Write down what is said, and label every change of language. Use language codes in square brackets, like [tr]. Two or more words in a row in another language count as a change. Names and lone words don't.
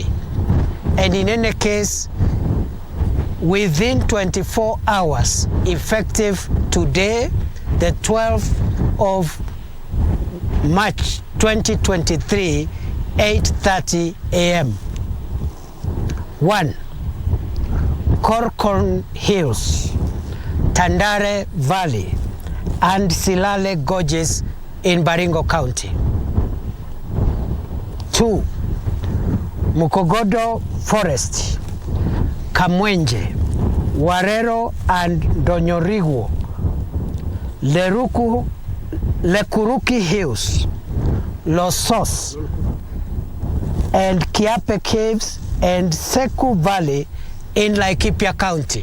[en] And in any case, within 24 hours, effective today, the 12th of March 2023, 8:30 a.m. 1. Corcoran Hills, Tandare Valley, and Silale Gorges in Baringo County. 2. Mukogodo Forest, Kamwenje, Warero and Donyorigwo, Lekuruki Hills, Losos, and Kiape Caves and Seku Valley in Laikipia County.